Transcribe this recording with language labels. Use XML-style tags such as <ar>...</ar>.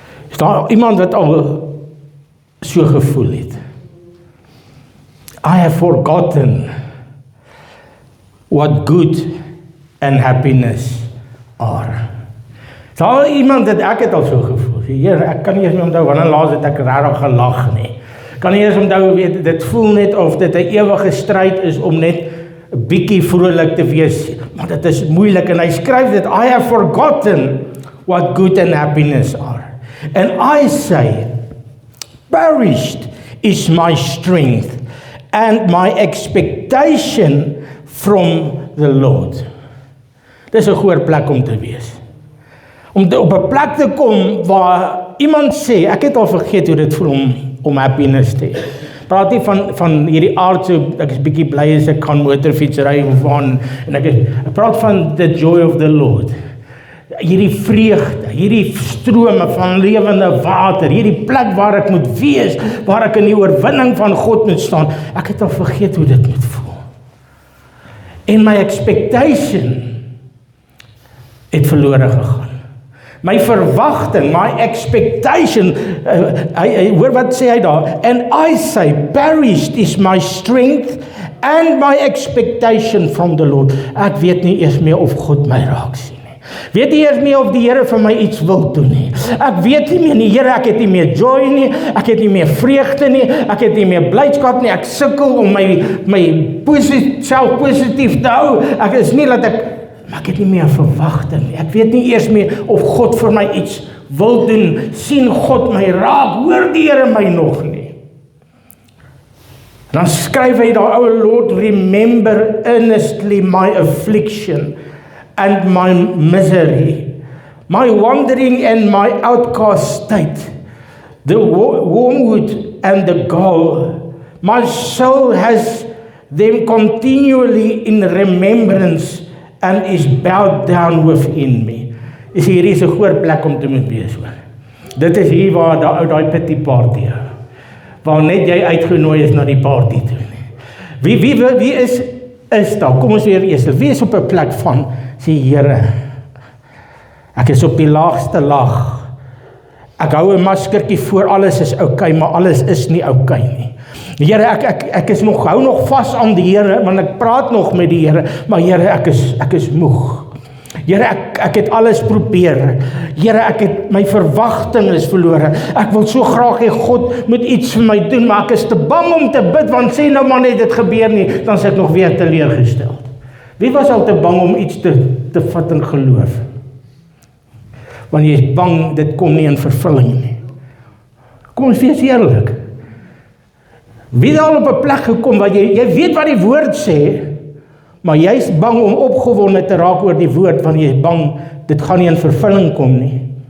<af>Is daar iemand wat al so gevoel het?</af> <en>I have forgotten what good and happiness are.</en> <af>Is daar iemand dat ek het al so gevoel? Heer, ek kan nie eens onthou wanneer laas het ek regtig gelag nie. Kan nie eens onthou, weet, dit voel net of dit 'n ewige stryd is om net 'n bietjie vrolik te wees, maar dit is moeilik en hy skryf dit,</af> <en>I have forgotten what good and happiness are. And I say, perished is my strength and my expectation from the Lord.</en> <af>Dis 'n goeie plek om te wees. Om op 'n plek te kom waar iemand sê, ek het al vergeet hoe dit voel om happiness te hê. Praat nie van hierdie aardse, ek is bietjie bly as ek kan motorfiets ry of aan, en ek praat van</af> <en>the joy of the Lord.</en> <af>Hierdie vreugde, hierdie strome van lewende water, hierdie plek waar ek moet wees, waar ek in die oorwinning van God moet staan. Ek het al vergeet hoe dit moet voel. En my expectation het verlore gegaan. My verwagting, my expectation, hoor wat sê hy daar?</af> <en>And I say, perished is my strength and my expectation from the Lord.</en> <af>Ek weet nie eers meer of God my raak sien nie. Weet nie eers meer of die Here vir my iets wil doen nie. Ek weet nie meer nie, Here, ek het nie meer joy nie, ek het nie meer vreugde nie, ek het nie meer blydskap nie, ek sukkel om my self positief te hou. Ek is nie dat maar ek het nie meer verwagting nie. Ek weet nie eers meer of God vir my iets wil doen. Sien God my raak? Hoor die Here my nog nie?</af> <en>Dan skryf hy daar, O Lord, remember earnestly my affliction and my misery, my wandering and my outcast state, the wormwood and the gall. My soul has them continually in remembrance and is bowed down within me.</en> <af>Hier is 'n goeie plek om te moet wees hoor. Dit is hier waar daai pity party, waar net jy uitgenooi is na die party toe. Wie is daar? Kom ons weer eers. Wie is op 'n plek van sê Here, ek is op die laagste laag. Ek hou 'n maskertjie voor, alles is oukei, maar alles is nie oukei nie. Here, ek is hou nog vas aan die Here, want ek praat nog met die Here, maar Here, ek is moeg. Here, ek het alles probeer. Here, my verwagting is verlore. Ek wil so graag hê God moet iets vir my doen, maar ek is te bang om te bid, want sê nou maar net dit gebeur nie, dan is ek nog weer teleurgesteld. Wie was al te bang om iets te vat in geloof? Want jy is bang, dit kom nie in vervulling nie. Kom ons wees eerlik. Wie het al op 'n plek gekom waar jy weet wat die woord sê, maar jy is bang om opgewonde te raak oor die woord, want jy is bang, dit gaan nie in vervulling kom nie.</af>